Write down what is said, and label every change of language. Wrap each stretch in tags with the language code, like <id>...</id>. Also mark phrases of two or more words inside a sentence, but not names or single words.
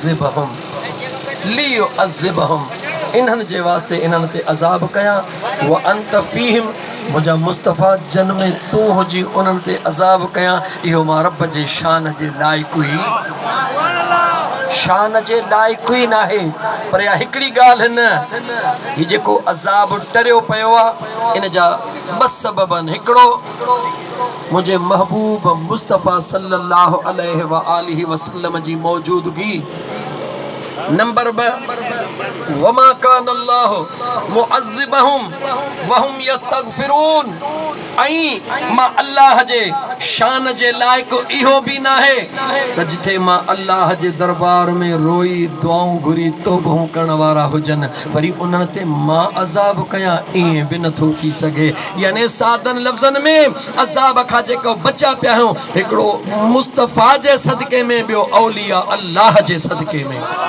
<sd>अज़िबहुम इन्हनि जे वास्ते इन्हनि ते अज़ाब कया</sd> <ar>وأنت فيهم</ar> <sd>मुंहिंजा मुस्तफ़ा जन में तूं हुजी उन्हनि ते अज़ाब कया इहो मां रब जे शान जे लाइक़ ई नाहे। पर इहा हिकिड़ी ॻाल्हि न हीउ जेको अज़ाब टरियो पियो आहे इन जा ॿ सबब आहिनि। हिकिड़ो मुंहिंजे महबूब मुस्तफ़ा</sd> <ar>صلى الله عليه وآله وسلم</ar> <sd>जी मौजूदगी। नंबर 2</sd> <ar>وما كان الله معذبهم وهم يستغفرون</ar> <sd>ऐं मां अल्लाह जे शान जे लाइक़ इहो बि नाहे त जिथे मां अल्लाह जे दरबार में रोई दुआऊं घुरी तौबूं करण वारा हुजनि वरी उन्हनि ते मां अज़ाब कयां ईअं बि नथो थी सघे। यानी सादन लफ़्ज़नि में अज़ाब खां जेको बचा पिया आहियूं हिकिड़ो मुस्तफ़ा जे सदके में ॿियो औलिया अल्लाह जे सदके में।</sd>